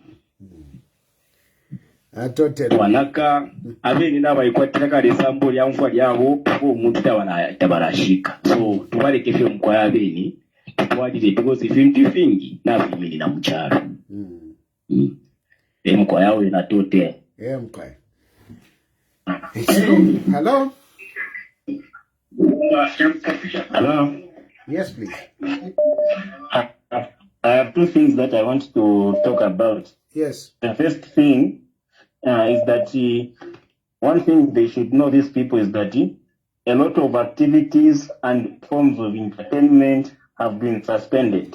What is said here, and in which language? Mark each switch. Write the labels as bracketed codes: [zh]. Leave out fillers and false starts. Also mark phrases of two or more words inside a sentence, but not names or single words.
[bem] Twanaka abeni n'abayikwatira kale sambo lya mfwa lyabo ko omuntu tabarashika. So tubalekefye mkwaya abeni twalire because ibintu vingi nabimini na mcharo. Mkwaya we na tote. Mkwaya. [en] Hello? Hello? Yes, please. I have two things that I want to talk about. Yes. The first thing is that one thing they should know, these people, is that a lot of activities and forms of entertainment have been suspended.